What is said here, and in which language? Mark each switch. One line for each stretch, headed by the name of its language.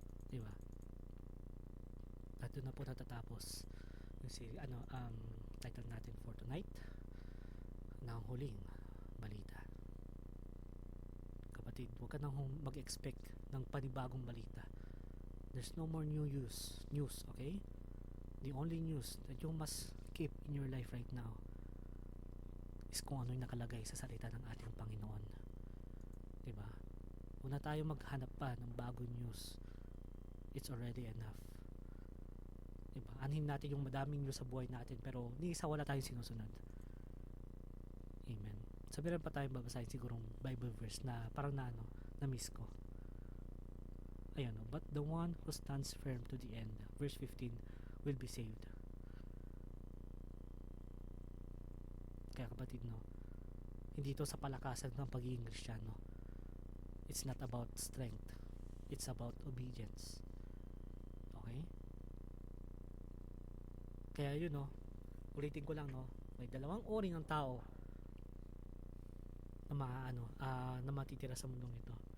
Filipino: Diba? At doon na po natatapos yung title natin for tonight, ng huling balita. Kapatid, huwag ka nang mag-expect ng panibagong balita.
English: There's no more news, okay? The only news that you must keep in your life right now is
Filipino: kung ano yung nakalagay sa salita ng ating Panginoon.
English: Diba?
Filipino: Huwag na tayo maghanap pa ng bagong news.
English: It's already enough.
Filipino: Diba? Anhin natin yung madaming news sa buhay natin, pero ni isa wala tayong sinusunod. Amen. So meron pa tayong babasahin sigurong Bible verse na parang na-miss ko.
English: Ayan, but the one who stands firm to the end, verse 15, will be saved.
Filipino: Kaya kapatid, no, hindi ito sa palakasan ng pagiging Kristiyano.
English: It's not about strength. It's about obedience. Okay?
Filipino: Kaya yun, no, ulitin ko lang, no, may dalawang uri ng tao na na matitira sa mundong ito.